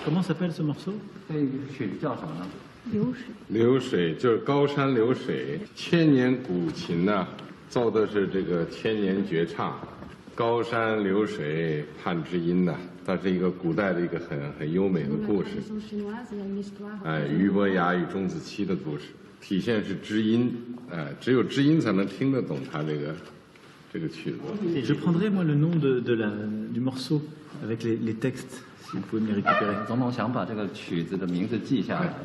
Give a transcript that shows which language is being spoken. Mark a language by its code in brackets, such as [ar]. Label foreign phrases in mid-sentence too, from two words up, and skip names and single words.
[fr] s'appelle ce morceau? [zh] 这曲子叫什么呢？流水就是高山流水，千年古琴呐、奏的是这个千年绝唱，高山流水盼知音呐、它是一个古代的一个很优美的故事，俞伯牙与钟子期的故事，体现是知音，只有知音才能听得懂它这个曲子。 [fr] Je prendrai moi le nom du morceau avec les textes, si vous pouvez me les récupérer. [zh] 总统想把这个曲子的名字记下来。